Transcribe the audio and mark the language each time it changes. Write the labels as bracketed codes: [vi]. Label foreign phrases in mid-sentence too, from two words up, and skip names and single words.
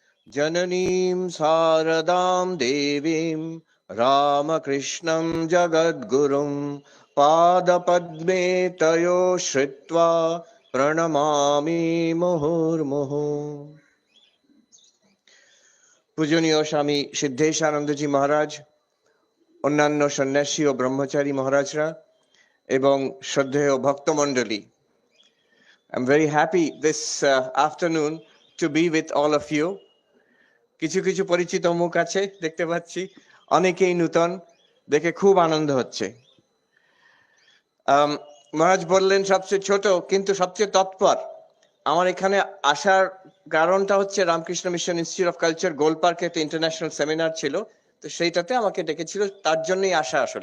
[sa] जननीं शारदां देवीं रामकृष्णं जगद्गुरुं पादपद्मे तयो श्रित्वा प्रणमामि मुहुर्मुहुः। [bn] পূজনীয় স্বামী সিদ্ধেশানন্দজি মহারাজ, অন্যান্য সন্ন্যাসী ও ব্রহ্মচারী মহারাজরা এবং শ্রদ্ধেয় ভক্তমণ্ডলী, [en] I'm very happy this afternoon to be with all of you. [bn] কিছু কিছু পরিচিত মুখ আছে দেখতে পাচ্ছি, অনেকেই নূতন, দেখে খুব আনন্দ হচ্ছে। মহারাজ বললেন সবচেয়ে ছোট কিন্তু সবচেয়ে তৎপর। আমার এখানে আসার কারণটা হচ্ছে রামকৃষ্ণ মিশন ইনস্টিটিউট অফ কালচার গোলপার্কে একটা [en] international seminar [bn] ছিল, তো সেইটাতে আমাকে ডেকেছিল, তার জন্যই আসা আসলে।